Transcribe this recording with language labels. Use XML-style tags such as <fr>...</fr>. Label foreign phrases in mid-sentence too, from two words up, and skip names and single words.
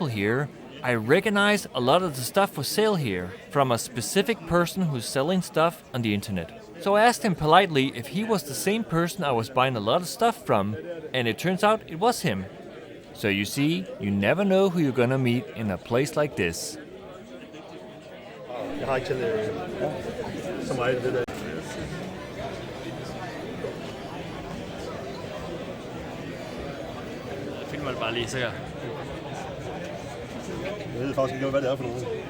<en>here, I recognized a lot of the stuff for sale here from a specific person who's selling stuff on the internet. So I asked him politely if he was the same person I was buying a lot of stuff from, and it turns out it was him. So you see, you never know who you're gonna meet in a place like this.</en> <da>Jeg har ikke selv så meget det der. Jeg filmer det bare lige, sikkert. Jeg ved faktisk ikke, hvad det er for noget.</da>